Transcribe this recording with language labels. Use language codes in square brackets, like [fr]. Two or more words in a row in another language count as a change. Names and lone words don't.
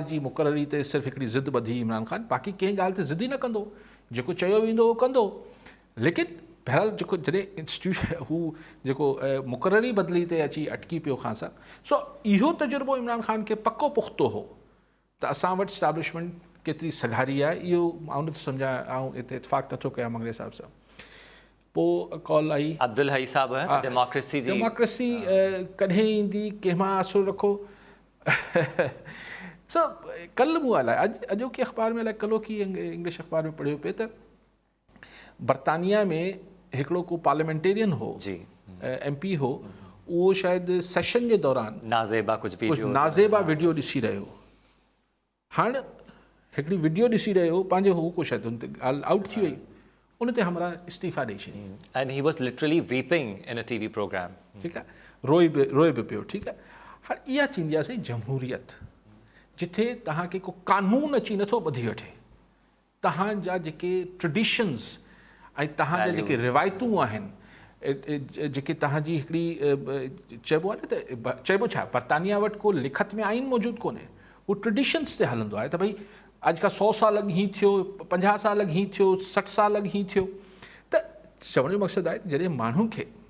[sd] जी मुक़ररी ते सिर्फ़ु हिकिड़ी ज़िद ॿधी इमरान ख़ान बाक़ी कंहिं ॻाल्हि ते ज़िद ई न कंदो जेको चयो वेंदो उहो कंदो लेकिन बहरहाल जेको जॾहिं इंस्टीट्यूशन हू जेको मुक़ररी बदिली ते अची अटकी पियो ख़ान साहब सो इहो तजुर्बो इमरान ख़ान खे पको पुख़्तो हो त असां वटि स्टैब्लिशमेंट केतिरी सघारी आहे इहो मां नथो सम्झां ऐं हिते इतफ़ाक़ नथो कयां मंगले साहिब सां पोइ कॉल आई अब्दुल हई साहब डेमोक्रेसी जी डेमोक्रेसी कॾहिं ईंदी कंहिंमां आसरो रखो सो कल्ह मूं अलाए अॼोके अख़बार में अलाए कल्ह की इंग्लिश अख़बार में पढ़ियो पिए त बर्तानिया में हिकिड़ो को पार्लियामेंटेरियन हो जी MP हो उहो शायदि सेशन जे दौरान नाज़ेबा कुझु नाज़ेबा वीडियो ॾिसी रहियो हाणे हिकिड़ी वीडियो ॾिसी रहियो पंहिंजो हू को शायदि हुन ते ॻाल्हि आउट थी वई उन ते हमरा इस्तीफ़ा ॾेई छॾी [en] and he was literally weeping in a TV program [sd] ठीकु आहे रोए बि पियो ठीकु आहे हाणे इहा थींदी आहे साईं जमहूरियत जिथे तव्हांखे को कानून अची नथो ॿधी वठे तव्हांजा जेके ट्रेडिशन्स ऐं तव्हांजा जेके रिवायतूं आहिनि जेके तव्हांजी हिकिड़ी चइबो आहे न त चइबो छा बर्तानिया वटि को लिखत में आइन मौजूदु कोन्हे उहो ट्रेडिशन्स ते हलंदो आहे त भई अॼु खां 100 साल अॻु हीअं थियो 50 साल अॻु हीअं थियो 60 साल अॻु हीअं थियो त चवण जो मक़सदु आहे जॾहिं माण्हू खे